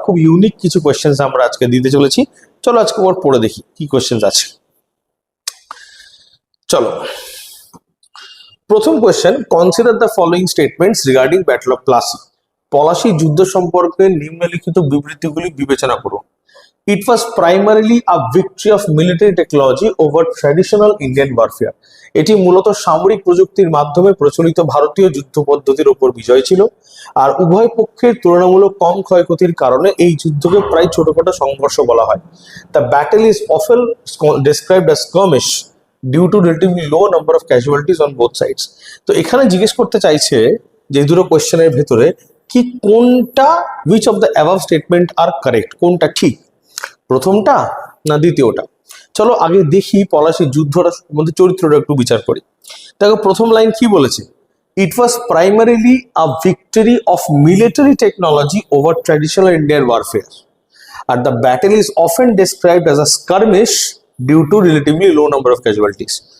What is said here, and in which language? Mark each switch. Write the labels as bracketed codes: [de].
[bn] খুব ইউনিক কিছু কোয়েশ্চেন আমরা আজকে দিতে চলেছি। চলো আজকে ওর পড়ে দেখি কি কোয়েশ্চেন আছে। [en] চলো, প্রথম question, consider the following statements regarding battle of Plassey. [bn] Palashi যুদ্ধ সম্পর্কে নিম্নলিখিত বিবৃতিগুলি বিবেচনা করুন। [en] It was primarily a victory of military technology over traditional Indian warfare. [bn] এটি মূলত সামরিক প্রযুক্তির মাধ্যমে প্রচলিত ভারতীয় যুদ্ধ পদ্ধতির উপর বিজয় ছিল। আর উভয় পক্ষের তুলনামূলক কম ক্ষয়ক্ষতির কারণে এই যুদ্ধকে প্রায় ছোটখাটো সংঘর্ষ বলা হয়। [en] The battle is often described as skirmish due to relatively low number of casualties on both sides. [bn] তো এখানে জিজ্ঞেস করতে চাইছে যে দুটো কোয়েশ্চেনের ভেতরে কি কোনটা, [en] which of the above statement are correct, [bn] কোনটা ঠিক, প্রথমটা না দ্বিতীয়টা। চলো আগে দেখি পলাশির যুদ্ধটা মধ্যে চরিত্রটা একটু বিচার করি। দেখো, প্রথম লাইন কি বলেছে, [en] It was primarily a victory of military technology over traditional Indian warfare আর the battle is often described as a skirmish due to relatively low number of casualties.